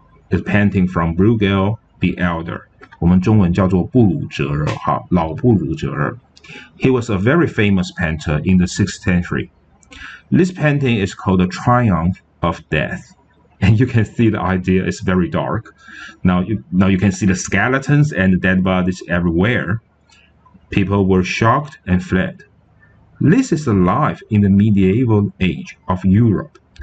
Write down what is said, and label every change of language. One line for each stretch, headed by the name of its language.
English: It's painting from Bruegel the Elder.
Chinese: 我们中文叫做布鲁哲尔老布鲁哲尔。
English: He was a very famous painter in the 6th century. This painting is called The Triumph of Death. And you can see the idea is very dark. Now you can see the skeletons and dead bodies everywhere. People were shocked and fled. This is a life in the medieval age of Europe.